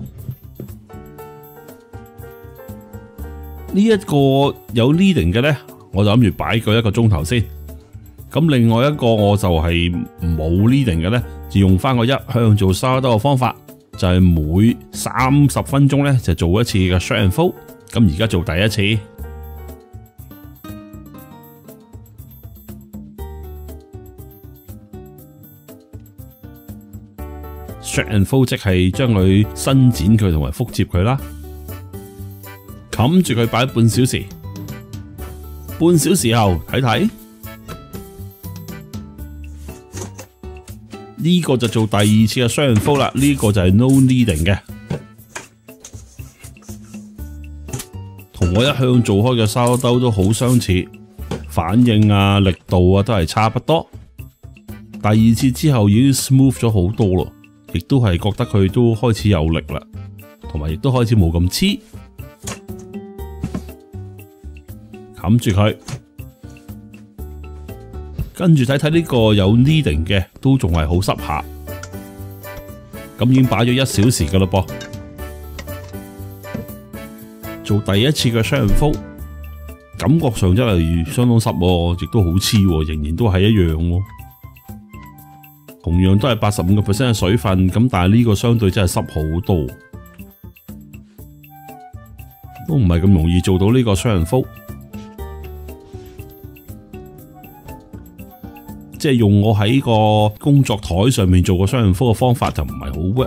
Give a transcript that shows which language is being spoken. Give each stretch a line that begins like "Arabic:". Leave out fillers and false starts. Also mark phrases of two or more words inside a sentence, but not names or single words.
Cantonese: 呢一個有 kneading 嘅咧，我就諗住擺佢1個鐘頭先。咁另外一個我就係冇 kneading 嘅咧，就用翻我一向做sourdough嘅方法，就係每30分鐘咧就做一次嘅
English: shred and fold。
Cantonese: 咁而家做第一次
English: shred and fold，
Cantonese: 即係將佢伸展佢同埋複接佢啦。冚住佢擺半小時，半小時後睇睇。呢個就做第二次嘅
English: shred and fold
Cantonese: 啦，呢個就係
English: no kneading
Cantonese: 嘅，同我一向做開嘅sourdough都好相似，反應啊、力度啊都係差不多。第二次之後已經 smooth 咗好多咯，亦都係覺得佢都開始有力啦，同埋亦都開始冇咁黐。冚住佢。跟住睇睇呢個有 kneading 嘅，都仲係好濕下。咁已經擺咗1小時噶啦噃。做第一次嘅
English: shred and fold，
Cantonese: 感覺上真係相當濕喎，亦都好黐喎，仍然都係一樣喎。同樣都係85%嘅水分，咁但係呢個相對真係濕好多，都唔係咁容易做到呢個雙人幅。即係用我喺個工作台上面做個雙人幅嘅方法就唔係好 work。